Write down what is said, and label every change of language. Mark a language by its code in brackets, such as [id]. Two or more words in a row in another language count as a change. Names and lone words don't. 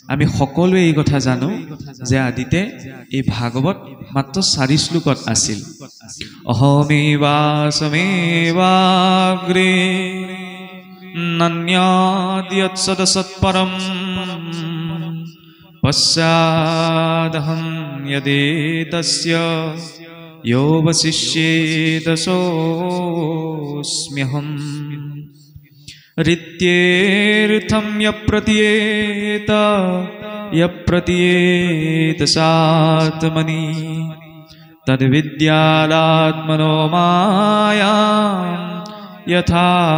[as] আমি সকলোৱে এই কথা জানো যে আদিতে এই ভাগৱত মাত্ৰ 4 শ্লোকত আছিল। [sa] অহমেৱাসমেৱাগ্ৰে নন্যাদ্যৎসদসৎপৰম পশ্চাদহং যদেতস্য यो वशिष्येदसोऽस्म्यहम् ऋत्येऽर्थं यप्रतीयेत सात्मनि तद्विद्यादात्मनो मायां यथा